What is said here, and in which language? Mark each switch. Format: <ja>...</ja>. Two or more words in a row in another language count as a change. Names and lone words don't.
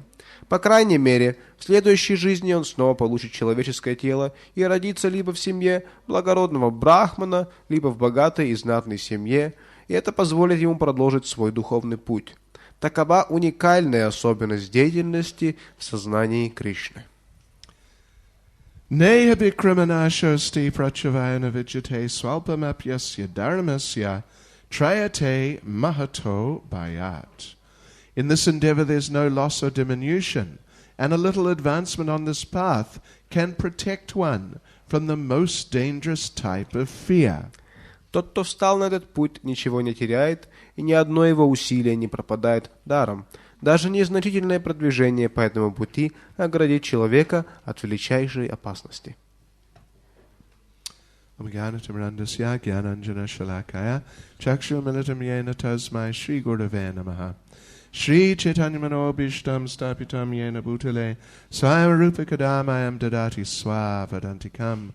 <ru>По крайней мере, в следующей жизни он снова получит человеческое тело и родится либо в семье благородного брахмана, либо в богатой и знатной семье, и это позволит ему продолжить свой духовный путь. Такова уникальная особенность деятельности в сознании Кришны.</ru> <sa>नेहाभिक्रमनाशोऽस्ति प्रत्यवायो न विद्यते स्वल्पमप्यस्य धर्मस्य त्रायते महतो भयात्.</sa> <en>In this endeavor there's no loss or diminution, and a little advancement on this path can protect one from the most dangerous type of fear.</en> <ru>Тот, кто встал на этот путь, ничего не теряет, и ни одно его усилие не пропадает даром. Даже незначительное продвижение по этому пути оградит человека от величайшей опасности.</ru> <sa>श्री चैतन्य मनोऽभीष्टं स्थापितं येन भूतले स्वयं रूपः कदा मह्यं ददाति स्वपदान्तिकम्</sa>